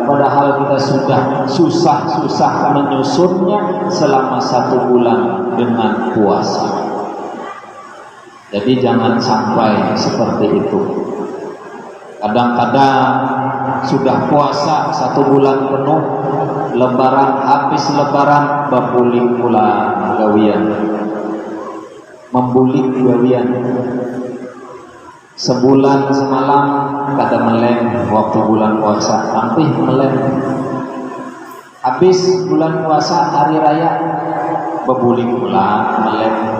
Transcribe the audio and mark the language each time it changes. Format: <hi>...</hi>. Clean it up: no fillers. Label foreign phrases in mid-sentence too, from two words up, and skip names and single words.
<id>Padahal kita sudah susah-susah menyusunnya selama 1 bulan dengan puasa. Jadi jangan sampai seperti itu. Kadang-kadang sudah puasa 1 bulan penuh, lebaran, habis lebaran</id> <bjn>babulik pula gawian, membulik gawian. Sebulan semalam kada melem waktu bulan puasa, sampai melem. Habis bulan puasa hari raya babulik pula melem.</bjn>